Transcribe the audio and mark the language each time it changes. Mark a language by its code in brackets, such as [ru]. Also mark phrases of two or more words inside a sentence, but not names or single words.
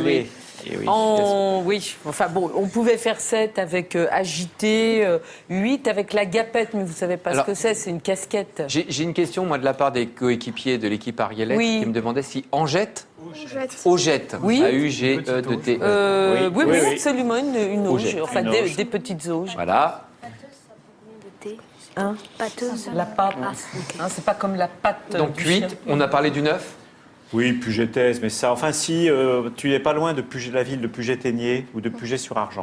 [fr] allées. oui. Eh oui. Oui, enfin bon, on pouvait faire 7 avec agité, 8 avec la gapette, mais vous savez pas Alors, ce que c'est une casquette. J'ai une question, moi, de la part des coéquipiers de l'équipe Arielette, Oui. qui me demandaient si Angette, Augette, Oui. A-U-G-E-T-E. Oui, oui, oui, oui. absolument, une auge, Augette. enfin Une des, auge. des petites auges. Voilà. Hein Pâteuse. La pâte, hein, c'est pas comme la pâte. Donc du 8, chien. on a parlé du 9. Oui, Puget-Thèse, mais ça, enfin si, tu n'es pas loin de Puget, la ville de Puget-Théniers ou de Puget-sur-Argent.